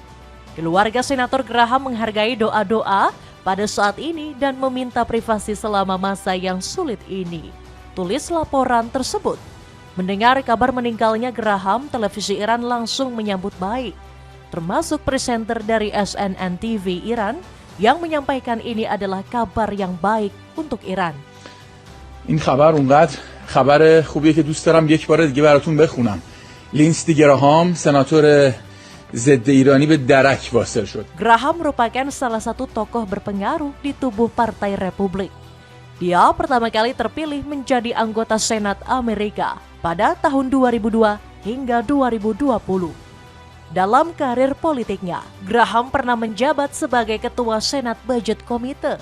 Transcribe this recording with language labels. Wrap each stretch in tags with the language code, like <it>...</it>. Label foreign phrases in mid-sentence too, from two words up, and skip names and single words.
<id>Keluarga Senator Graham menghargai doa-doa pada saat ini dan meminta privasi selama masa yang sulit ini, tulis laporan tersebut. Mendengar kabar meninggalnya Graham, televisi Iran langsung menyambut baik, termasuk presenter dari CNN TV Iran yang menyampaikan ini adalah kabar yang baik untuk Iran.</id> <fa>این خبر اونقدر خبر خوبیه که دوست دارم یک بار دیگه براتون بخونم. لینستی گراهام سناتور ضد ایرانی به درک واصل شد.</fa> <id>Graham merupakan salah satu tokoh berpengaruh di tubuh Partai Republik. Dia pertama kali terpilih menjadi anggota Senat Amerika pada tahun 2002 hingga 2020. Dalam karir politiknya, Graham pernah menjabat sebagai Ketua Senat</id> <en>Budget Committee.</en>